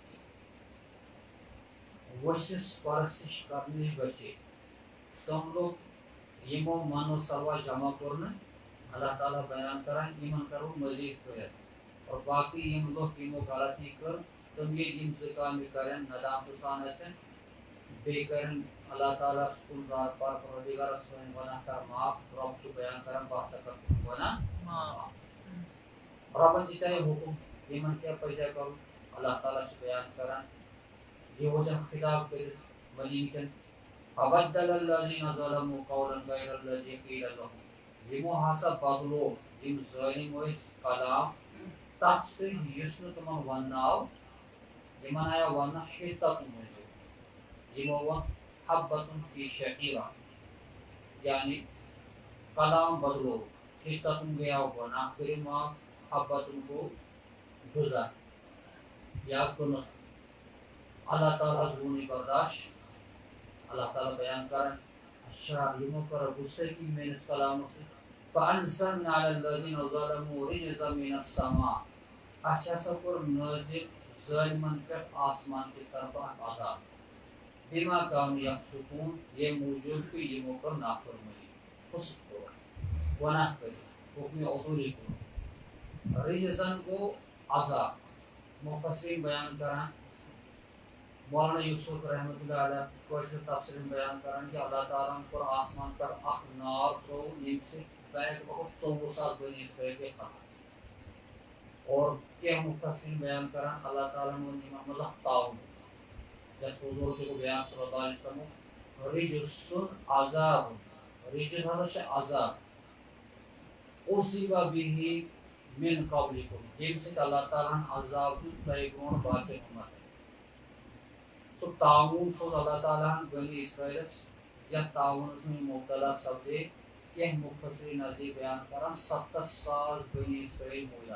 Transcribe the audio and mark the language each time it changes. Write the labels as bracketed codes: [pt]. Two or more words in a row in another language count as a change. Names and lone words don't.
[ks] ؤسِس پرستش کرنہٕ نِش بچے تِم لُکھ یِمو منو سوا جمع کوٚر نہٕ اللہ تعالیٰ بیان کران یِمن کرو مزیٖد ہُرٮ۪ن اور باقٕے یِم لُکھ یِمو غلطی کٔر تِم ییٚلہِ یِم زٕ کامہِ کرن ندامتہٕ سان ٲسِن بیٚیہِ کرن اللہ تعالیٰ سُکُن ذات پاک پروردِگار سٲنۍ گۄناہ کر معاف رۄب چھُ بیان کران بہٕ ہسا کر تُہُنٛد گۄناہ معاف رۄبن دِژے حُکُم یِمن کیٛاہ پزِ کرُن اللہ تعالیٰ چھُ بیان کران یہوٗدٮ۪ن خطاب کٔرِتھ ؤنِکٮ۪ن [ar] فبدل الذین ظلموا قولا غیر الذی قیل لهم [ks] یِمو ہسا بدلو یِم ظٲلِم ٲسۍ کلام تتھ سۭتۍ یُس نہٕ تِمن وننہٕ آو یِمن آیو وننہٕ حِتَتُن موٗجوٗب یِمو ووٚن [ar] حبتُن فی شعیرہ [ks] یعنی کلام بدلو حِتَتُن گٔیو گۄناہ کٔرِو معاف حبتُن گوٚو غذا یا کٕنُک اللہ تعالیٰ حظ گوٚو نہٕ برداشت اللہ تعالیٰ بیان کران اچھا یِمو کٔر غُصہٕ میٲنِس کلامس سۭتۍ [ar] فانزلنا علی الذین ظلموا رجزا من السماء [ks] اَسہِ ہسا کوٚر نٲزِل ظٲلمن پٮ۪ٹھ آسمان کہِ طرفہٕ اکھ عذاب بما [ar] کانوا یفسقون [ks] ییٚمہِ موٗجوٗب کہِ یِمو کٔر نافرمٲنی فُسق کوٚر گۄناہ کٔرِتھ حُکمِ عدوٗلی کوٚر رجزن گوٚو عذاب مُفَسِریٖن بیان کران مولانا یوسف [ar] رحمتہ اللہ علیہ [ks] کٲشِر تفسیٖرن بیان کران کہ اللہ تعالیٰ ہن کوٚر آسمان پٮ۪ٹھ اکھ نار ترٛووُن ییٚمہِ سۭتۍ بیک وقت 24,000 بنی اسرائیل گٔے ختم اور کینٛہہ مُفَسِریٖن بیان کران اللہ تعالیٰ ہن ووٚن یِمن منٛز اکھ تعاوُن یتھ حضوٗر تہِ گوٚو بیان [ar] صلی اللہ علیہ وسلم [ks] رجسُن عذاب رجس ہسا چھِ عذاب [ar] اُصیٖبَ بِہِ مِن قبلِکُم [ks] ییٚمہِ سۭتۍ اللہ تعالیٰ ہن عذاب دیُت تۄہہِ برونٛٹھ باقین اُمتن سُہ تعاوُن سوز اللہ تعالیٰ ہن بنی اسرائیلس یتھ تعاوُنس منٛز مُبتلا سپدے کینٛہہ مُفَسِریٖن نزدیٖک بیان کران 70,000 بنی اسرائیل موٗدۍ